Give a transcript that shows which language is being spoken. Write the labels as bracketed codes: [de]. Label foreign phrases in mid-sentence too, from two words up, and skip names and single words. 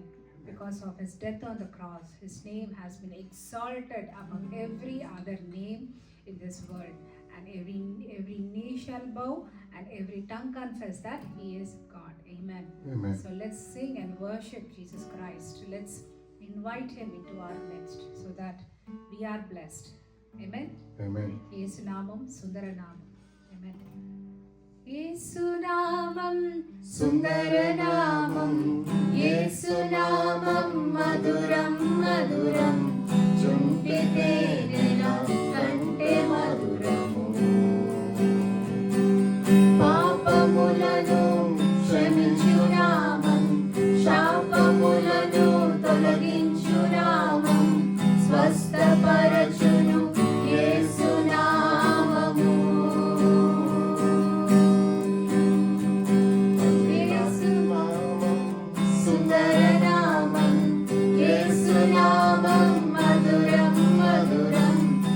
[en] Because of his death on the cross, his name has been exalted above every other name in this world, and every knee shall bow and every tongue confess that he is God. Amen. Amen. So let's sing and worship Jesus Christ. Let's invite him into our midst so that we are blessed. Amen. Amen. [te] యేసు నామం సుందర నామం. Amen. యేసు నామం సుందర నామం, యేసు నామం మధురం మధురం, చుంటి తేనెల కంటే మధురము. Papamulanu క్షమించు నామం, శాపములను తొలగించు నామం, స్వస్థపరచును యేసు నామము. యేసు నామం సుందర నామం, యేసు నామం మధురం మధురం,